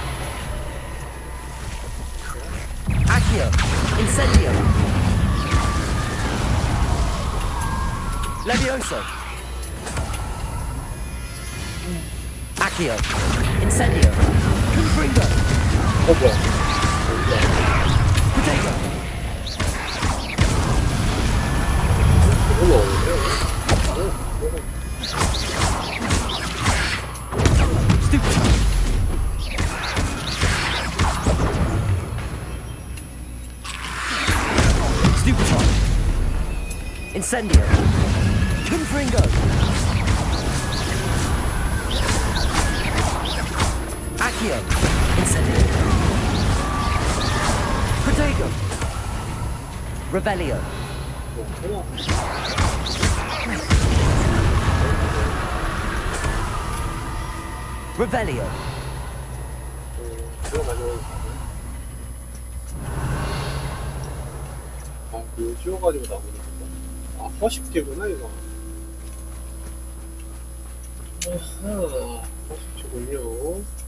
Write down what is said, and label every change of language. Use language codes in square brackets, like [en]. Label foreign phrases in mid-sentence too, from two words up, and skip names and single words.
[ko] Accio. Incendio. Levioso. Accio. Incendio. Confringo. 뭐야? Potato. 그건 어디야? Stupid. Stupefy. Incendio. Confringo. Accio. Incendio. Protego. Revelio. Revelio. 아, 이거 찍어가지고 나오는 건가? 아, 허식지구나, 이거. 아하, 허식지군요.